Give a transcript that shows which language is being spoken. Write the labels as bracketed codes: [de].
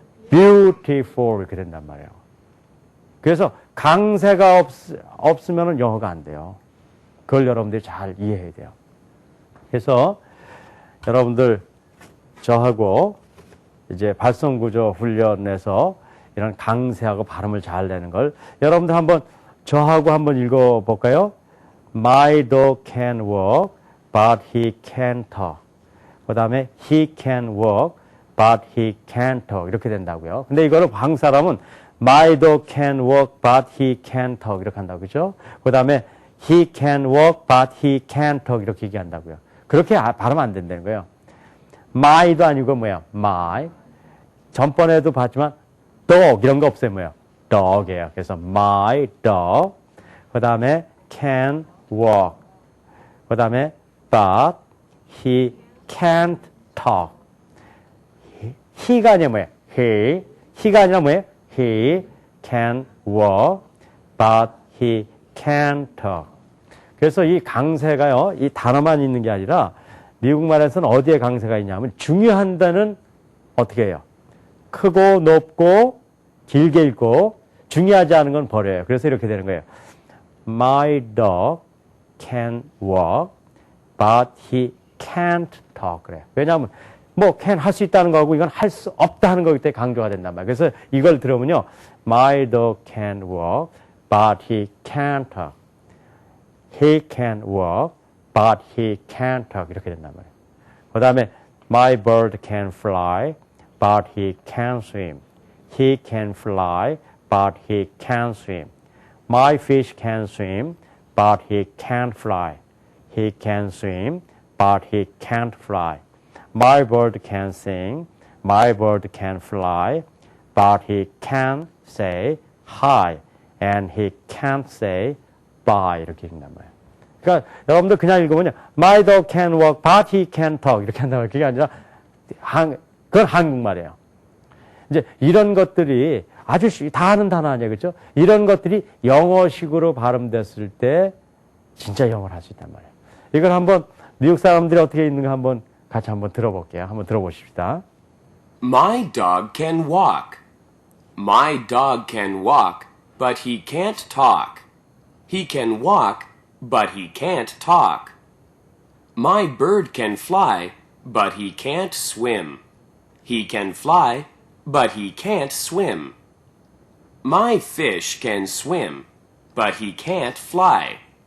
[ko] beautiful 이렇게 된단 말이에요. 그래서 강세가 없으면 영어가 안 돼요. 그걸 여러분들이 잘 이해해야 돼요. 그래서 여러분들 저하고 이제 발성구조 훈련에서 이런 강세하고 발음을 잘 내는 걸 여러분들 한번 저하고 한번 읽어볼까요? [en] My dog can walk, but he can't talk. [ko] 그 다음에 [en] he can walk, but he can't talk. [ko] 이렇게 된다고요. 근데 이거를 한국 사람은 [en] My dog can walk, but he can't talk. [ko] 이렇게 한다고, 그죠? 그 다음에 [en] he can walk, but he can't talk. [ko] 이렇게 얘기한다고요. 그렇게 발음 안 된다는 거예요. my도 아니고 뭐야? my. 전번에도 봤지만 dog 이런 거 없어요. 뭐야? dog이에요. 그래서 [en] my dog. [ko] 그 다음에 [en] can walk. [ko] 그 다음에 [en] but he can't talk. [ko] he가 아니라 뭐예요? he가 아니라 뭐예요? [en] he can walk, but he can't talk. [ko] 그래서 이 강세가요, 이 단어만 있는 게 아니라 미국말에서는 어디에 강세가 있냐면 중요한 단어는 어떻게 해요? 크고 높고 길게 읽고 중요하지 않은 건 버려요. 그래서 이렇게 되는 거예요. [en] My dog can walk, but he can't talk. [ko] 그래요. 왜냐하면 뭐 can 할 수 있다는 거하고 이건 할 수 없다는 거기 때문에 강조가 된단 말이에요. 그래서 이걸 들으면요. [en] My dog can walk, but he can't talk. He can walk, but he can't talk. [ko] 이렇게 된단 말이에요. 그 다음에 [en] My bird can fly, but he can't swim. He can fly, but he can't swim. My fish can swim, but he can't fly. He can swim, but he can't fly. My bird can sing, my bird can fly, but he can't say hi, and he can't say bye. [ko] 이렇게 읽는단 말이에요. 그러니까 여러분들 그냥 읽으면 [en] My dog can walk, but he can't talk. [ko] 이렇게 한단 말이에요. 그게 아니라 그건 한국말이에요. 이제 이런 것들이 아주 다 아는 단어 아니에요. 그렇죠? 이런 것들이 영어식으로 발음됐을 때 진짜 영어를 할 수 있단 말이에요. 이걸 한번 미국 사람들이 어떻게 읽는가 한번 같이 한번 들어볼게요. 한번 들어보십시다. [en] My dog can walk. My dog can walk, but he can't talk. He can walk, but he can't talk. My bird can fly, but he can't swim. He can fly, but he can't swim. My fish can swim, but he can't fly.